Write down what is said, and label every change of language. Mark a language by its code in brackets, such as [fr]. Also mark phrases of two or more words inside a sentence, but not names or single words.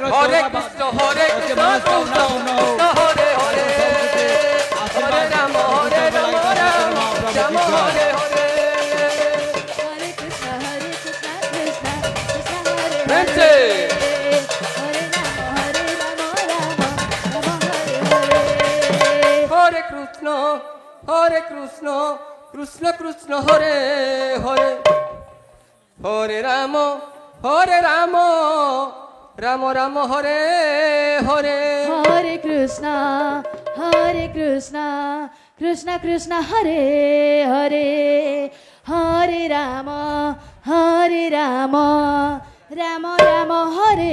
[sa] হরে কৃষ্ণ হরে কৃষ্ণ কৃষ্ণ কৃষ্ণ হরে হরে হরে রাম রাম রাম হরে হরে প্রেম से হরে কৃষ্ণ কৃষ্ণ কৃষ্ণ হরে হরে হরে রাম রাম রাম হরে হরে Hare Krishna, Krishna Krishna Hare Hare, Hare Rama, Rama Rama Hare